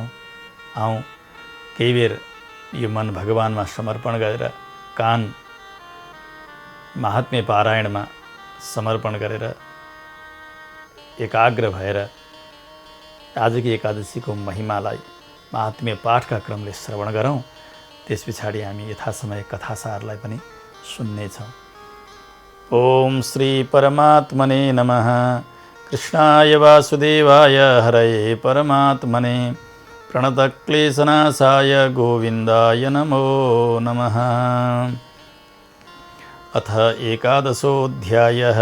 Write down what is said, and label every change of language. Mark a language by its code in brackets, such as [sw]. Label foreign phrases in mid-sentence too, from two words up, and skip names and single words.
[ne] आउँ केही बेर यो मन भगवानमा समर्पण गरेर, कान महात्म्य पारायणमा समर्पण गरेर एकाग्र भएर आजकी एकादशीको महिमालाई महात्म्य पाठका क्रमले श्रवण गरौँ। त्यस पछाडि हामी यथासमय कथासारलाई पनि सुन्नेछौँ। [sa] ओम श्री परमात्मने नमः। कृष्णाय वासुदेवाय हरये परमात्मने प्रणतक्लेशनाशाय गोविन्दाय नमो नमः। अथ एकादशोऽध्यायः।